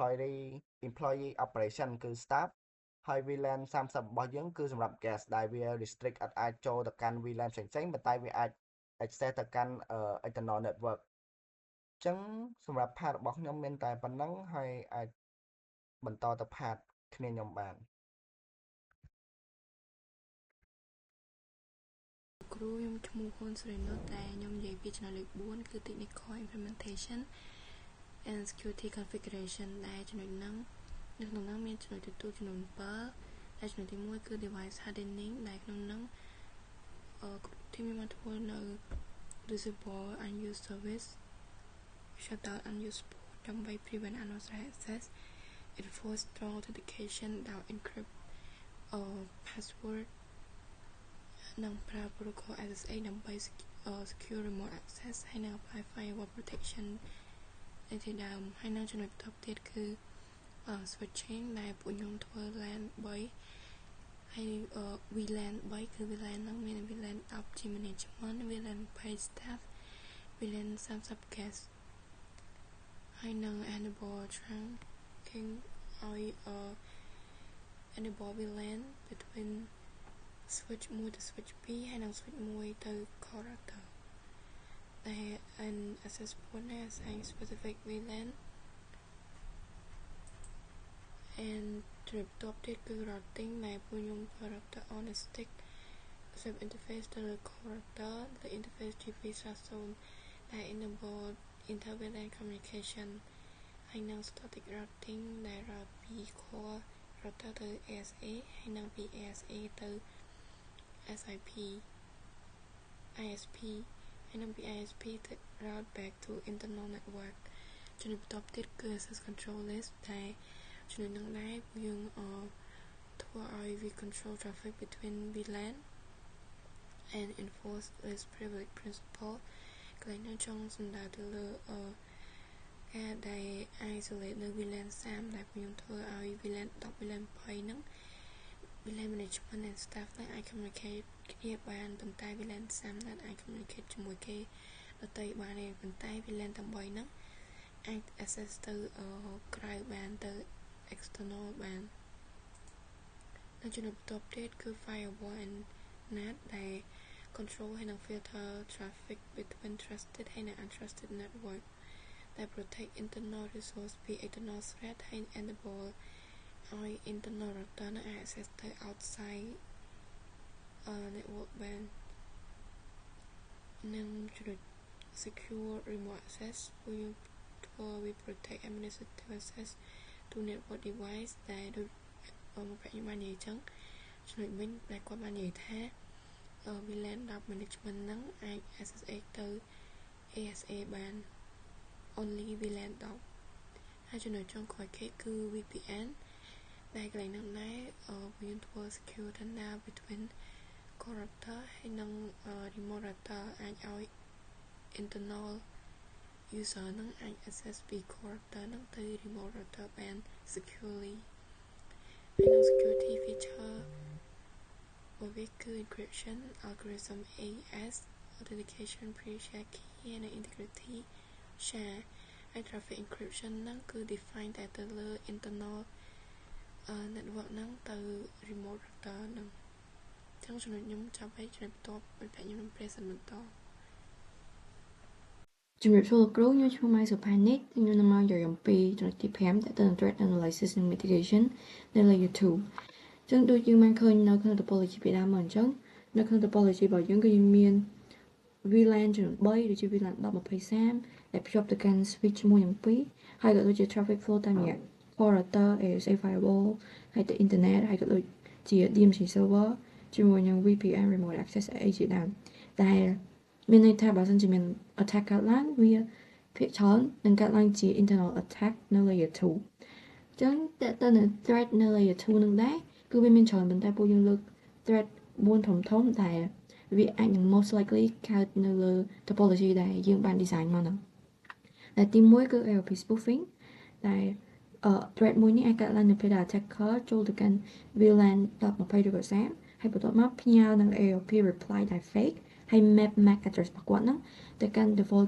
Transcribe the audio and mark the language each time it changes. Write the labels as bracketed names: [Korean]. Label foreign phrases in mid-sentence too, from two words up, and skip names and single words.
[English] employee operation [Khmer] គឺ staff ហើយ VLAN 30របស់យើងគឺសម្រាប់ guest ដែលវា restrict អត់អាចចូលទៅកាន់ VLAN ផ្សេងៗប៉ុន្តែវាអាច access ទៅកាន់ [English] internal network [Khmer] អញ្ចឹងសម្រាប់ part របស់ខ្ញុំមានតែប៉ុណ្ណឹងហើយអាចបន្តទៅ part គ្នាខ្ញុំបាន គ្រូខ្ញុំឈ្មោះហ៊ុនសេរីនុតតែខ្ញុំនិយាយពីចំណុចលេខ4គឺ [English] technical implementation and security configuration [Khmer] ដែលចំណុចហ្នឹងនៅក្នុងហ្នឹងមានចំណុចទទួលចំនួន7 ហើយចំណុចទី1គឺ [English] device hardening [Khmer] ដែលក្នុងហ្នឹងទីមានមកធ្វើនៅ [English] disable unused service shut down unused port [Khmer] ដើម្បី [English] prevent unauthorized access enforce strong authentication [Khmer] ដោយ [English] encrypt password [Khmer] និងប្រើ [English] protocol SSH [Khmer] ដើម្បី [English] secure remote access [Khmer] ហើយនិង [English] apply firewall [Khmer] protection ឯទីដើមហើយនឹងចំណុចបន្ទាប់ទៀតគឺ switching ដែលពួក ខ្ញុំធ្វើ LAN 3ហើយ VLAN 3គឺ VLAN ហ្នឹងមាន VLAN 10ជា [English] management VLAN 20 staff VLAN 30 guest [Khmer] ហើយនឹង [English] enable trunking [Khmer] ឲ្យ [English] enable VLAN between switch 1 [Khmer] ទៅ switch 2ហើយនឹង switch 1ទៅ [English] core router [Khmer] ដែល [English] access point [Khmer] ដែល [English] assign specific VLAN [Khmer] ចំណុចបន្ទាប់ទៀតគឺ routing ដែលពួកខ្ញុំប្រើ [English] router on a stick web interface [Khmer] ទៅលើ [English] core router [Khmer] លើ [English] interface TP/0 [Khmer] ដែល [English] enable inter VLAN communication [Khmer] ហើយនឹង [English] static routing [Khmer] ដែល route ពី [English] core router [Khmer] ទៅ ASA ហើយនឹងពី ASA ទៅ [English] SIP ISP [Khmer] ហើយនឹងពី ISP ទៅ [English] route back to internal network [Khmer] ចំណុចបន្ទាប់ទៀតគឺ [English] access control list [Khmer] ដែលចំណុចនឹងដែរពួកយើងធ្វើឲ្យវា [English] control traffic between VLAN and enforce least privilege principle [Khmer] កន្លែងនេះចង់សំដៅទៅលើការដែល isolate នៅ VLAN 30ដែលពួកយើងធ្វើឲ្យ VLAN 10 VLAN 20 ហ្នឹង [English] VLAN management and staff [Khmer] នឹងអាច communicate គ្នាបានប៉ុន្តែ VLAN 30នឹងអាច communicate ជាមួយ គេដទៃបានទេប៉ុន្តែ VLAN 8ហ្នឹងអាច access ទៅក្រៅបានទៅ external បានហើយចំណុចបន្ទាប់ទៀតគឺ [English] firewall and NAT [Khmer] ដែល control ហើយនឹង [English] filter traffic between trusted [Khmer] ហើយនិង [English] untrusted network [Khmer] ដែល [English] protect internal resource [Khmer] ពី [English] external threat [Khmer] ហើយ enable ឲ្យ [English] internal router [Khmer] នឹង access ទៅ [English] outside network [Khmer] បាន និងចំណុច [English] secure remote access [Khmer] ពួកយើងធ្វើវា [English] protect administrative access to network device [Khmer] ដែលដូចមកប្រាក់ខ្ញុំបាននិយាយចឹងចំណុចវិញដែលគាត់បាននិយាយថាVLAN 10 management ហ្នឹងអាច access ទៅ ASA បាន [English] only VLAN 10 [Khmer] ហើយចំណុចចុងក្រោយគេគឺ VPN ដែលកន្លែងហ្នឹងដែរវាធ្វើ [English] secure tunnel between core router [Khmer] ហើយនិង [English] remote router [Khmer] អាចឲ្យ [English] internal user [Khmer] ហ្នឹងអាច access ពី [English] core router [Khmer] ហ្នឹងទៅ [English] remote router [Khmer] បាន securely ហើយនឹង [English] security feature [Khmer] របស់វាគឺ [English] encryption algorithm AES authentication pre-share key [Khmer] និង [English] integrity share [Khmer] ហើយ [English] traffic encryption [Khmer] ហ្នឹងគឺ define តែទៅលើ [English] internal network [Khmer] ហ្នឹងទៅ [English] remote router [Khmer] ហ្នឹងចឹងចំណុចខ្ញុំចាប់ហើយចំណុចបន្ទាប់ពេលខ្ញុំនឹង present បន្ត ជំរាបសួរលោកគ្រូខ្ញុំឈ្មោះម៉ៃសុផានីតខ្ញុំនឹងមកនិយាយអំពីចំណុចទី5តើទៅនឹង [English] threat analysis [Khmer] និង mitigation នៅ layer 2ចឹង ដូចយើងបានឃើញនៅក្នុង topology ពីដើមមកអញ្ចឹងនៅក្នុង topology របស់យើងគឺយើងមាន VLAN ចំនួន3ដូចជា VLAN 10 20 30ដែលភ្ជាប់ទៅកាន់ switch 1និង2ហើយក៏ដូចជា [English] traffic flow [Khmer] តាមរយៈ [English] core router ASA firewall [Khmer] ហើយទៅ internet ហើយក៏ដូចជា [English] DMZ server [Khmer] ជាមួយនឹង [English] VPN remote access [Khmer] អីជាដើមដែលមានន័យថាបើសិនជាមាន attack កើតឡើងវាភាគច្រើននឹងកើត ឡើងជា [English] internal attack [Khmer] នៅ layer 2 អញ្ចឹងតើទៅនឹង threat នៅ layer 2 នឹងដែរគឺវាមានច្រើនប៉ុន្តែពួកយើងលើក threat 4ធំដែលវាអាចនឹង [English] most likely [Khmer] កើតនៅលើ topology ដែលយើងបាន design មកហ្នឹងដែលទី1គឺ AOP spoofing ដែល threat មួយនេះអាចកើតឡើងនៅពេលដែល attacker ចូលទៅកាន់ VLAN 10 20 ឬក៏30ហើយបន្ទាប់មកផ្ញើនឹង [English] AOP reply [Khmer] ដែល fake ហើយ map [English] MAC address [Khmer] របស់គាត់ហ្នឹងទៅកាន់ default